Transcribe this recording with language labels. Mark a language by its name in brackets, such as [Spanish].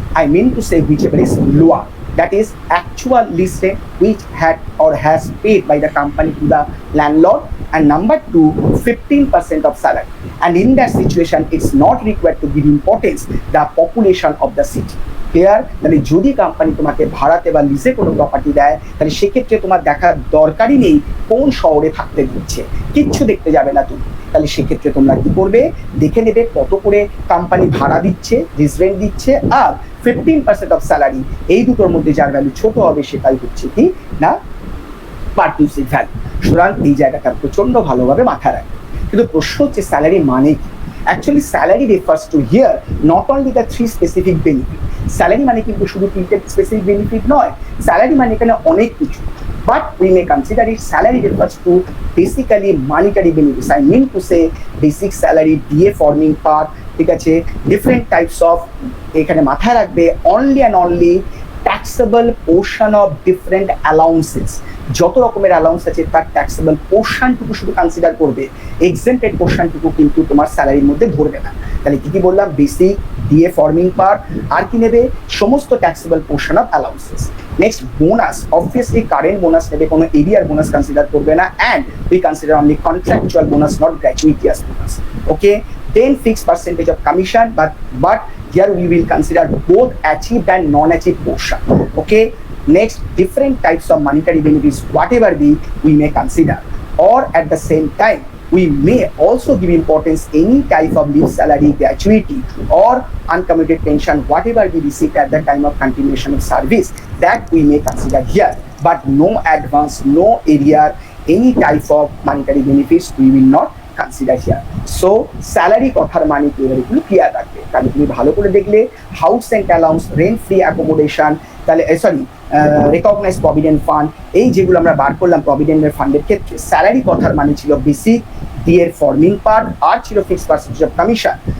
[English] I mean to say whichever is lower, that is actual lease rent which had or has paid by the company to the landlord, and number two 15% of salary. And in that situation it's not required to give importance the population of the city. Clear? [Bangla] তাহলে যদি company তোমাকে ভাড়াতে বা লিজে কোনো property দেয় তাহলে সেক্ষেত্রে তোমার দেখার দরকারই নেই কোন শহরে থাকতে দিচ্ছে, কিচ্ছু দেখতে যাবে না তুমি। তাহলে সেক্ষেত্রে তোমরা কি করবে? দেখে নেবে কত করে কোম্পানি ভাড়া দিচ্ছে, লিজ রেন্ট দিচ্ছে, আর 15% অফ স্যালারি, এই দুটোর মধ্যে যার ভ্যালু ছোট হবে সেটাই হচ্ছে কি না পারকিউজিট ভ্যালু। সুতরাং এই জায়গাটা প্রচন্ড ভালোভাবে মাথায় রাখবে। কিন্তু প্রশ্ন হচ্ছে স্যালারি মানে কি? [English] Actually salary refers to here not only the three specific benefit. [Bangla] Salary মানে কিন্তু শুধু তিনটে স্পেসিফিক বেনিফিট নয়, স্যালারি মানে এখানে অনেক কিছু, [English] But we may consider it salary refers to basically monetary benefits. I mean to say basic salary, DA forming part, [Bangla] ঠিক আছে, [English] different types of, [Bangla] এখানে মাথায় রাখবে [English] Only and only taxable portion of different allowances. [Bangla] যত রকমের allowance আছে তার taxable পোর্শনটুকু শুধু কনসিডার করবে, এক্সেন্টেড পোর্শনটুকু কিন্তু তোমার স্যালারির মধ্যে ধরবে না। তাহলে কি কি বললাম? [English] basic, DA forming part, [Bangla] আর কি নেবে? সমস্ত [English] Taxable portion of allowances. Next bonus, obviously current bonus [Bangla] নেবে, [English] কোনো arrear bonus consider [Bangla] করবে না, [English] And we consider only contractual bonus, not gratuitous bonus. Okay, then fixed percentage of commission, but here we will consider both achieved and non-achieved portion. Okay, next different types of monetary benefits whatever be we may consider, or at the same time we may also give importance any type of leave salary, gratuity, or uncommitted pension, whatever we received at the time of continuation of service, that we may consider here. But no advance, no arrear, any type of monetary benefits we will not consider here. [Bangla] So salary কথার মানে কি এবার একটু clear রাখবে, তাহলে তুমি ভালো করে দেখলে house and allowance, rent free accommodation, তাহলে সরি রেকগনাইজ প্রভিডেন্ট ফান্ড, এই যেগুলো আমরা বার করলাম প্রভিডেন্টের ফান্ডের ক্ষেত্রে স্যালারি কথার মানে ছিল বেসিক, ডিএর ফর্মিং পার্ট, আর ছিল ফিক্সড পার্সেন্টেজ অফ কমিশন।